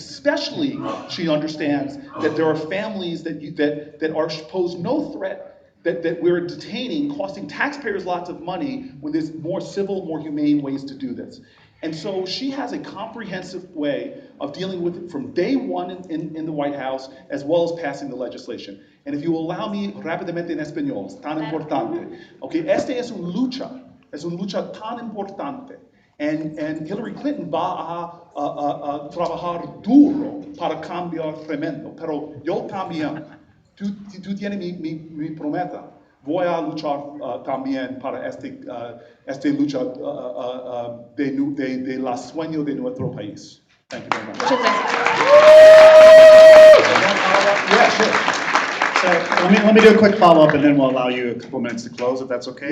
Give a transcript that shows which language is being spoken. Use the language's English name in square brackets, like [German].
[English] Especially, she understands that there are families that are pose no threat, that we're detaining, costing taxpayers lots of money, when there's more civil, more humane ways to do this. And so she has a comprehensive way of dealing with it from day one in the White House, as well as passing the legislation. And if you allow me, [Spanish] rápidamente en español, es tan importante. Okay, esta es una lucha tan importante. [English] And [Spanish] Hillary Clinton va a trabajar duro para cambiar tremendo. Pero yo también, tú tienes mi promesa. Voy a luchar también para esta lucha de la sueño de nuestro país. [English] Thank you very much. [Spanish] Muchas gracias. [English] Yeah, sure. So let me do a quick follow-up, and then we'll allow you a couple minutes to close, if that's okay.